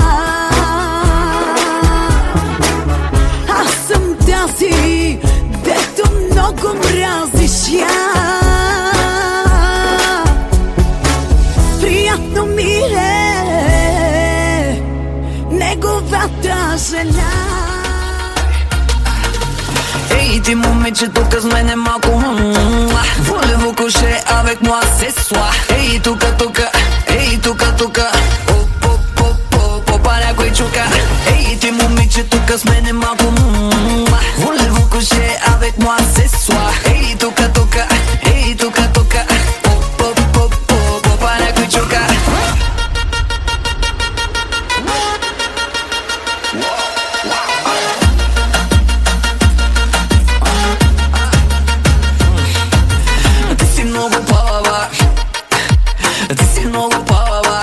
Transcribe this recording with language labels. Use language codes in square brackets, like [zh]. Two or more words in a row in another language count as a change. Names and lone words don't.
[bg] Аз съм тази, дето много мразиш я. Приятно ми е неговата жена. Ей, ти момиче, тука с мене малко [fr] Voulez-vous coucher avec moi ce soir? [bg] Ей, тука, ей, тука Попа някой чука. Ей, ти момиче, тука с мене малко [fr] Voulez-vous coucher avec moi ce soir? [bg] Ей, тука, ей, тука Попа някой чука. Ти си много палава, ти си много палава.